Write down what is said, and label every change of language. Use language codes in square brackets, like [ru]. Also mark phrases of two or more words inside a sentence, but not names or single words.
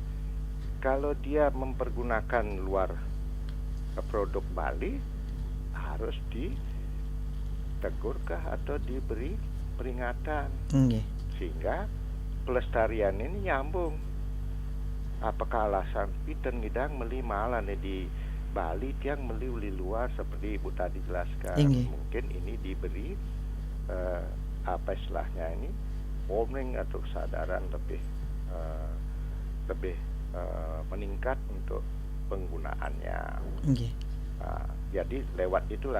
[id] Kalau dia mempergunakan luar produk Bali, harus ditegurkah atau diberi peringatan, sehingga pelestarian ini nyambung. Apakah alasan [ban] piten ngidang meli malah di Bali tiang meli uli luar [id] seperti Ibu tadi jelaskan. Mungkin ini diberi apa istilahnya ini warning atau kesadaran lebih meningkat untuk penggunaannya. Jadi lewat itulah.